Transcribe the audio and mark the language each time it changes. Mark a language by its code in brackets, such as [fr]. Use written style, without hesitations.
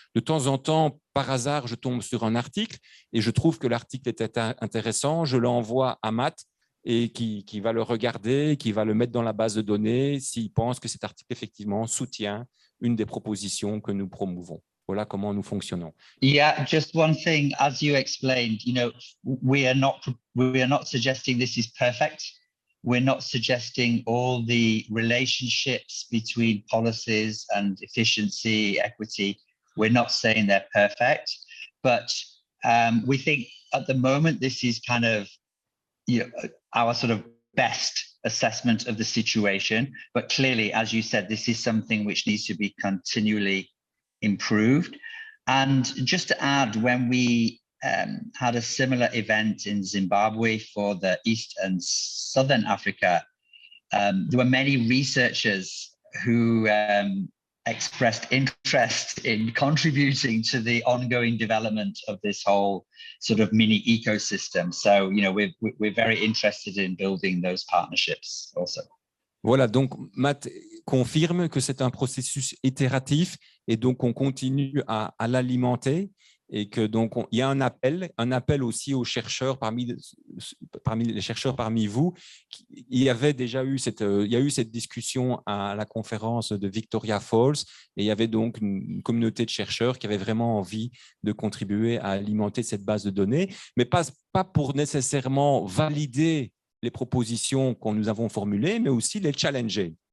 [fr] De temps en temps, par hasard, je tombe sur un article et je trouve que l'article est intéressant. Je l'envoie à Matt et qui va le regarder, qui va le mettre dans la base de données s'il pense que cet article effectivement soutient une des propositions que nous promouvons. Voilà comment nous fonctionnons. [en] Yeah, just one thing, as you explained, we are not suggesting this is perfect. We're not suggesting all the relationships between policies and efficiency, equity. We're not saying they're perfect, but we think at the moment this is kind of our sort of best assessment of the situation. But clearly, as you said, this is something which needs to be continually improved. And just to add, when we had a similar event in Zimbabwe for the East and Southern Africa, there were many researchers who expressed interest in contributing to the ongoing development of this whole sort of mini ecosystem. So, you know, we're very interested in building those partnerships also. [fr] Voilà, donc Matt confirme que c'est un processus itératif et donc on continue à l'alimenter et que donc il y a un appel aussi aux chercheurs parmi les chercheurs parmi vous. Il y avait déjà eu cette discussion à la conférence de Victoria Falls et il y avait donc une communauté de chercheurs qui avait vraiment envie de contribuer à alimenter cette base de données, mais pas pour nécessairement valider les propositions que nous avons formulées, mais aussi les challenger.